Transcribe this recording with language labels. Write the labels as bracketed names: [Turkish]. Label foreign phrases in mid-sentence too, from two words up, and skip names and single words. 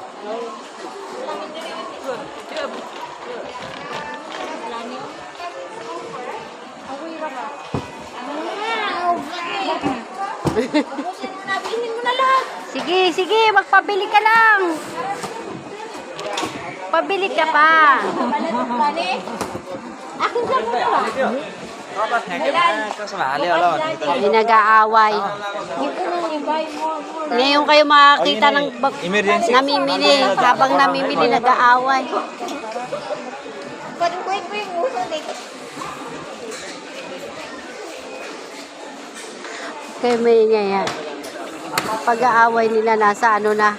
[Filipino] Abusin mo na, bilhin mo na lahat. Sige, sige, magpabili ka lang. Pabili ka pa. Bali. Akin siya muna ba? [Vietnamese] Có bác hàng có số lạ liêu luôn. [Filipino] May nag-aaway. Ito na yung [English] buy more. [Filipino] Ngayon kayo makakita ng Emergency. namimili. Habang namimili, nag-aaway. Parang quick yung uso dito. Kaya may yan. Pag-aaway nila nasa ano na.